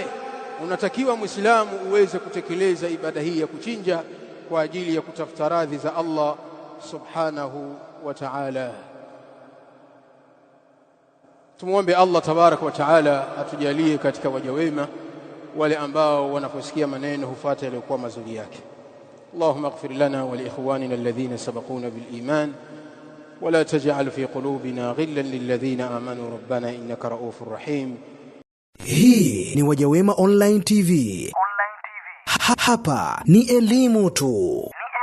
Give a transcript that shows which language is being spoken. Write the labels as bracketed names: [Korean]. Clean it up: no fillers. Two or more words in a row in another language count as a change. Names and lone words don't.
[Swahili] Unatakiwa Muislamu uweze kutekeleza ibada hii ya kuchinja kwa ajili ya kutafuta radhi za Allah [Arabic] سبحانه وتعالى. [Swahili] Tumuombe Allah [Arabic] تبارك وتعالى [Swahili] atujalie katika waja wema wale ambao wanaposikia maneno hufuata yaliyokuwa mazuri yake. [Arabic] اللهم اغفر لنا ولإخواننا الذين سبقونا بالإيمان ولا تجعل في قلوبنا غلا للذين آمنوا ربنا إنك رؤوف رحيم. [Swahili] Hii ni Wajawema Online TV. Hapa ni elimu tu.